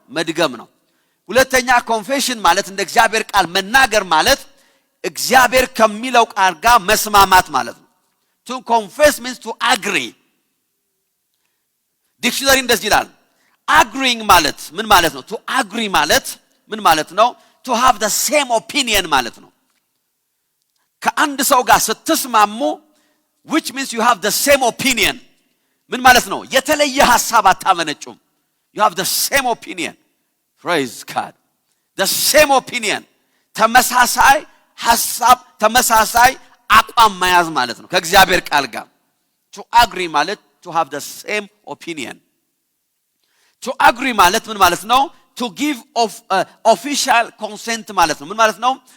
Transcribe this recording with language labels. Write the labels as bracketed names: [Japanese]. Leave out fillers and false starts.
[Amharic] መድገም ነው። ሁለተኛ ኮንፌሽን ማለት እንደ እግዚአብሔር ቃል መናገር ማለት እግዚአብሔር ከሚለው ቃል ጋር መስማማት ማለት ነው። [English] to confess means to agree. [Amharic] ዲክሽነሪ እንደዚህ ይላል agreeing ማለት ምን ማለት ነው? to agree ማለት ምን ማለት ነው? [English] to have the same opinion ማለት ነው። [Amharic] ከአንድ ሰው ጋር ስትስማሙ [English] which means you have the same opinion ምን ማለት ነው? [Amharic] የተለየ ሐሳብ አታመነጩም። [English] you have the same opinion. praise God. [Amharic] the same opinion ተመሳሳይ ሐሳብ ተመሳሳይ አቋም መያዝ ማለት ነው ከእግዚአብሔር ቃል ጋር። to agree ማለት [English] to have the same opinion. [Amharic] to agree ማለት ምን ማለት ነው? [English] to give official consent [Amharic] ማለት ነው። ምን ማለት ነው?